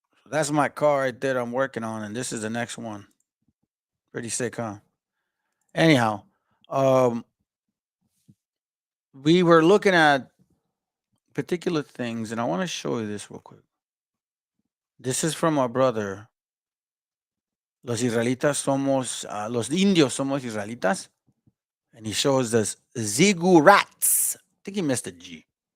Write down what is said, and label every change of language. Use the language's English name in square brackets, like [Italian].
[English] That's my car right there I'm working on, and this is the next one. Pretty sick, huh? Anyhow, we were looking at particular things, and I want to show you this real quick. This is from our brother. [Spanish] Los indios somos israelitas. [English] And he shows us ziggurats. I think he missed a G.